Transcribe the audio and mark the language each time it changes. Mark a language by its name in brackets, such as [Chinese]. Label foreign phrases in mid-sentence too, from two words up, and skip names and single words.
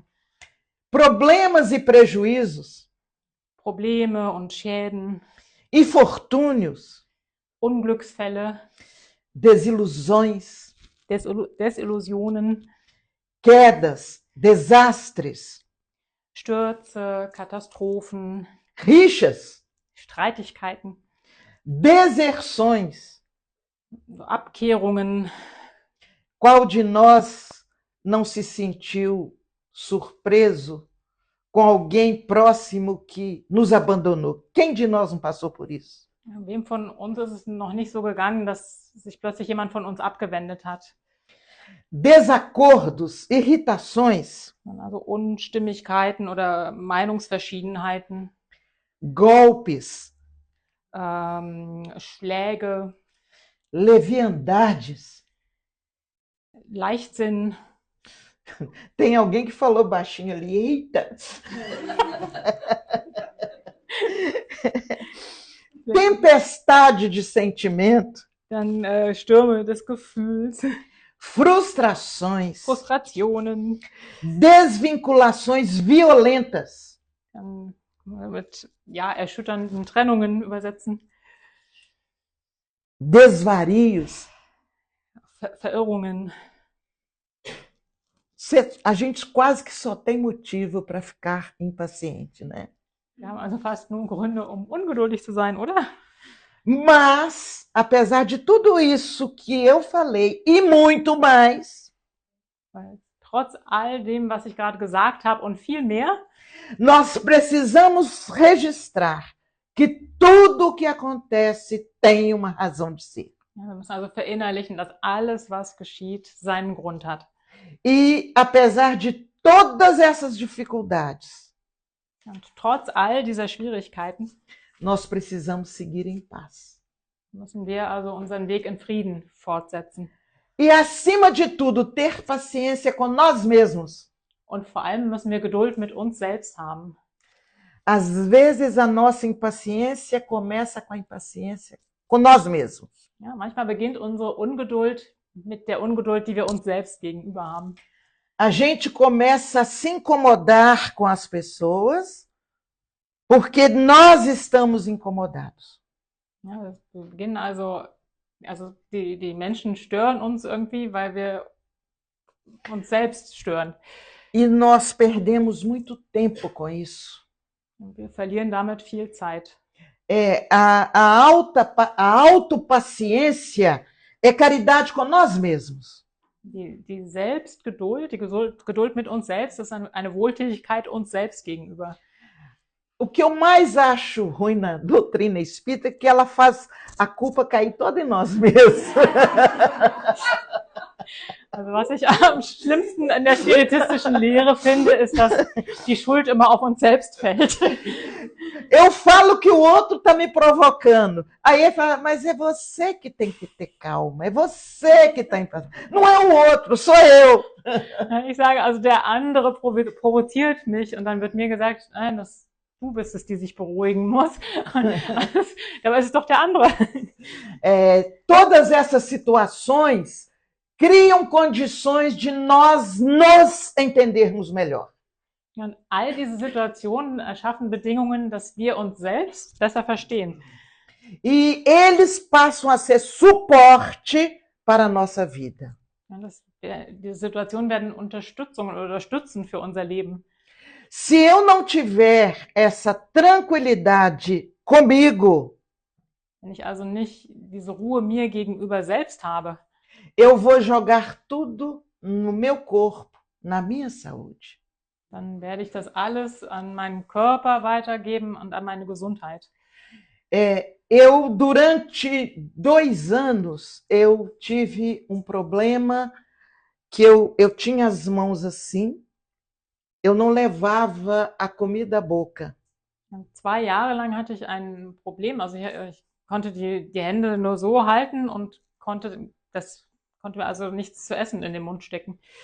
[Portuguese] Problemas e prejuízos, [German] Probleme und Schäden, [Portuguese] infortúnios, [German] Unglücksfälle, [Portuguese] desilusões, [German] Desillusionen, [Portuguese] quedas, desastres, [German] Stürze, Katastrophen, [Portuguese] rixas, [German] Streitigkeiten, [Portuguese] deserções. [German] Abkehrungen. [Portuguese] Qual de nós não se sentiu surpreso com alguém próximo que nos abandonou? Quem de nós não passou por isso? [German] Wem von uns ist es noch nicht so gegangen, dass sich plötzlich jemand von uns abgewendet hat? [Portuguese] Desacordos, irritações, [German] Also Unstimmigkeiten oder Meinungsverschiedenheiten, [Portuguese] golpes, [German] Schläge, [Portuguese] leviandades. [German] Leichtsinn. [Portuguese] Tem alguém que falou baixinho ali, eita! Tempestade de sentimento, [German] Dann Stürme des Gefühls, [Portuguese] frustrações, [German] Frustrationen, [Portuguese] desvinculações violentas, [German] mit erschütternden Trennungen übersetzen, [Portuguese] desvarios. [German] Verirrungen. [Portuguese] A gente quase que só tem motivo para ficar impaciente, né? [German] Wir haben also fast nur Gründe, um ungeduldig zu sein, oder? [Portuguese] Mas, apesar de tudo isso que eu falei e muito mais, [German] Weil trotz all dem, was ich gerade gesagt habe und viel mehr, [Portuguese] nós precisamos registrar que tudo o que acontece tem uma razão de ser. [German] wir müssen also verinnerlichen, dass alles, was geschieht, seinen Grund hat. [Portuguese] E apesar de todas essas dificuldades, [German] Und trotz all dieser Schwierigkeiten [Portuguese] nós precisamos seguir em paz. [German] müssen wir also unseren Weg in Frieden fortsetzen. [Portuguese] E acima de tudo, ter paciência com nós mesmos. [German] Und vor allem müssen wir Geduld mit uns selbst haben. [Portuguese] Às vezes a nossa impaciência começa com a impaciência com nós mesmos. [German] Ja, manchmal beginnt unsere Ungeduld mit der Ungeduld, die wir uns selbst gegenüber haben. [Portuguese] A gente começa a se incomodar com as pessoas porque nós estamos incomodados. [German] Ja, wir beginnen also die Menschen stören uns irgendwie, weil wir uns selbst stören. [Portuguese] E nós perdemos muito tempo com isso. [German] Und wir verlieren damit viel Zeit. [Portuguese] A autopaciência é caridade com nós mesmos. [German] Die Selbstgeduld, die Geduld mit uns selbst, ist eine Wohltätigkeit uns selbst gegenüber. [Portuguese] O que eu mais acho ruim na doutrina espírita é que ela faz a culpa cair toda em nós mesmos. [German] Also was ich am schlimmsten in der spiritistischen Lehre finde, ist, dass die Schuld immer auf uns selbst fällt. [Portuguese] Eu falo que o outro está me provocando. Aí ele fala, mas é você que tem que ter calma, é você que está em paz. Não é o outro, sou eu. [German] Ich sage, also der andere provoziert mich und dann wird mir gesagt, nein, du bist es, die sich beruhigen muss. Dabei ist es doch der andere. [Portuguese] Todas essas situações criam condições de nós nos entendermos melhor. [German] Und all diese Situationen erschaffen Bedingungen, dass wir uns selbst besser verstehen. [Portuguese] E eles passam a ser suporte para a nossa vida. [German] Die Situationen werden Unterstützung oder unterstützen für unser Leben. [Portuguese] Se eu não tiver essa tranquilidade comigo, [German] wenn ich also nicht diese Ruhe mir gegenüber selbst habe, [Portuguese] eu vou jogar tudo no meu corpo, na minha saúde. [German] Dann werde ich das alles an meinen Körper weitergeben und an meine Gesundheit. [Portuguese] Eu, durante 2 anos, eu tive um problema que eu tinha as mãos assim, eu não levava a comida à boca. [German] 2 Jahre lang hatte ich ein Problem, also ich konnte die Hände nur so halten und konnte mir also nichts zu essen in den Mund stecken.